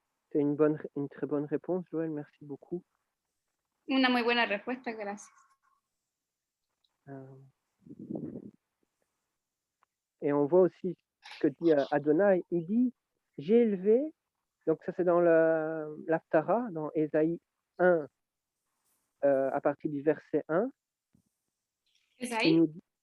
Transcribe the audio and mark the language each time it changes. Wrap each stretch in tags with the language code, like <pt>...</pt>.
<fr>C'est une très bonne réponse, Joël. Merci beaucoup.</fr> <es>Una muy buena respuesta, gracias.</es> <fr>Et on voit aussi ce que dit Adonai. Il dit, j'ai élevé, donc ça c'est dans l'Haftara, dans Ésaïe 1, à partir du verset 1. Ésaïe?</fr>